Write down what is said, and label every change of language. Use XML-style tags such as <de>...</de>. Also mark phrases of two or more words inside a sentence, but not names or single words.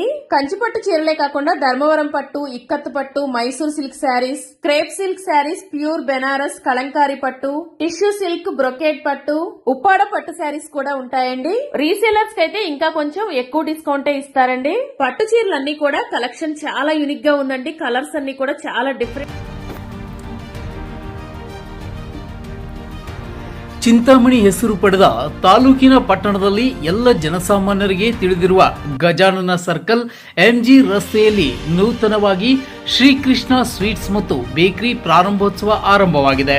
<te>కంచిపట్టు చీరలే కాకుండా ధర్మవరం పట్టు, ఇక్కత్ పట్టు, మైసూర్</te> <en>silk sarees, crepe silk sarees,</en> <te>ప్యూర్ బెనారస్, కలంకారీ పట్టు,</te> <en>tissue silk,</en> <te>బ్రొకేట్ పట్టు, ఉప్పాడ పట్టు శారీస్ కూడా ఉంటాయండి. రీసేలర్స్ కి అయితే ఇంకా కొంచెం ఎక్కువ డిస్కౌంటే ఇస్తారండి. పట్టు చీరలన్నీ కూడా కలెక్షన్ చాలా యూనిక్ గా ఉందండి. కలర్స్ అన్ని కూడా చాలా డిఫరెంట్.</te> <kn>ಚಿಂತಾಮಣಿ ಹೆಸರು ಪಡೆದ ತಾಲೂಕಿನ ಪಟ್ಟಣದಲ್ಲಿ ಎಲ್ಲ ಜನಸಾಮಾನ್ಯರಿಗೆ ತಿಳಿದಿರುವ ಗಜಾನನ ಸರ್ಕಲ್ ಎಂಜಿ ರಸ್ತೆಯಲ್ಲಿ ನೂತನವಾಗಿ ಶ್ರೀಕೃಷ್ಣ ಸ್ವೀಟ್ಸ್ ಮತ್ತು ಬೇಕರಿ ಪ್ರಾರಂಭೋತ್ಸವ ಆರಂಭವಾಗಿದೆ.</kn>